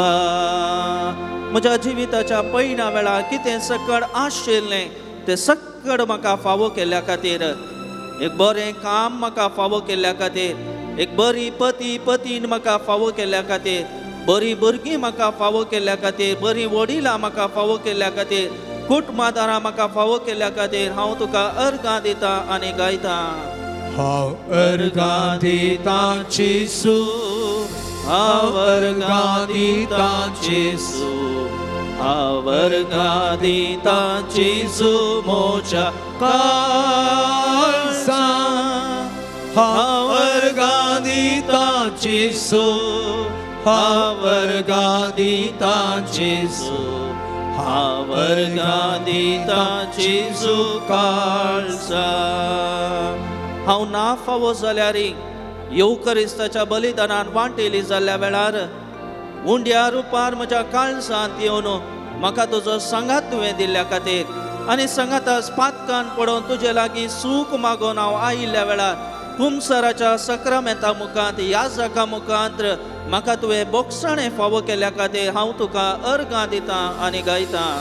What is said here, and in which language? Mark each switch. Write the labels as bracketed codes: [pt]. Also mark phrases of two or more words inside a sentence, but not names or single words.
[kok] म्हज्या जिविताच्या पैना वेळार कितें सकड आशिल्लें तें सकड म्हाका फावो केल्ल्या खातीर एक बरें काम म्हाका फावो केल्ल्या खातीर एक बरी पतीन म्हाका फावो केल्ल्या खातीर बरी भुरगीं म्हाका फावो केल्ल्या खातीर बरी वडिलां म्हाका फावो केल्ल्या खातीर कुटुंबादारां म्हाका फावो केल्ल्या खातीर हांव तुका अर्गां दिता आनी गायता Ergan dita Jesu. वर्गां दिता जेसू वर्गां दिता जेसू मोजा kalsa. Ergan dita Jesu. वर्गां दिता जेसू वर्गां दिता जेसू काळसा हांव ना फावो जाल्यार येवकरिस्ताच्या बलिदानान वांटेली जाल्ल्या वेळार उंड्या रुपार म्हज्या काळजांत येवन म्हाका तुजो संगात तुवें दिल्ल्या खातीर आनी संगातास पातकान पडोवन तुजे लागीं सूख मागोवन हांव आयिल्ल्या वेळार कुमसराच्या सक्रामेंता मुखांत याजका मुखांत म्हाका तुवें बोगसाणें फावो केल्ल्या खातीर हांव तुका अर्गां दिता आनी गायता